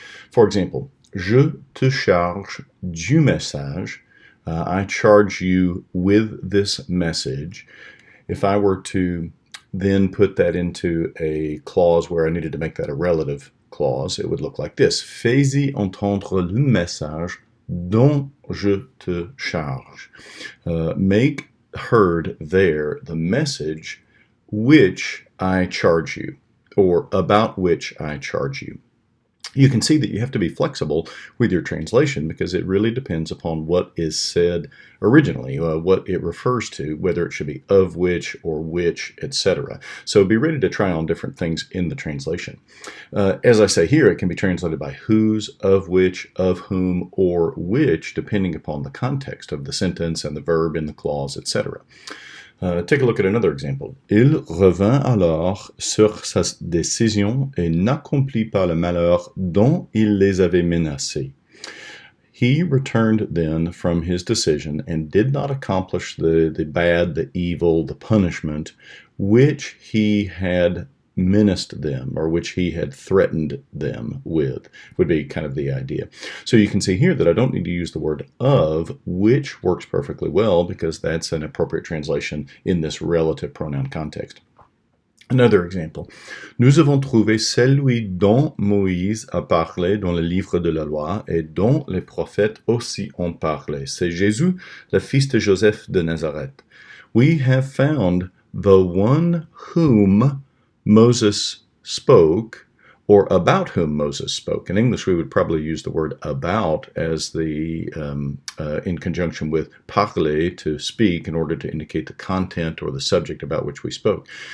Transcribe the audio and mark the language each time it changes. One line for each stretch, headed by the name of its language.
French: For example, je te charge du message.
English: I charge you with this message. If I were to then put that into a clause where I needed to make that a relative clause, it would look like this.
French: Fais-y entendre le message dont je te charge.
English: Make heard there the message which I charge you, or about which I charge you. You can see that you have to be flexible with your translation because it really depends upon what is said originally, what it refers to, whether it should be of which, etc. So be ready to try on different things in the translation. As I say here, it can be translated by whose, of which, of whom, or which, depending upon the context of the sentence and the verb in the clause, etc. Take a look at another example.
French: Il revint alors sur sa décision et n'accomplit pas le malheur dont il les avait menacés.
English: He returned then from his decision and did not accomplish the bad, the evil, the punishment which he had menaced them, or which he had threatened them with, would be kind of the idea. So you can see here that I don't need to use the word of, which works perfectly well because that's an appropriate translation in this relative pronoun context. Another example.
French: Nous avons trouvé celui dont Moïse a parlé dans le livre de la loi et dont les prophètes aussi ont parlé. C'est Jésus, le fils de Joseph de Nazareth.
English: We have found the one whom Moses spoke, or about whom Moses spoke. In English, we would probably use the word about as the in conjunction with parler, to speak, in order to indicate the content or the subject about which we spoke.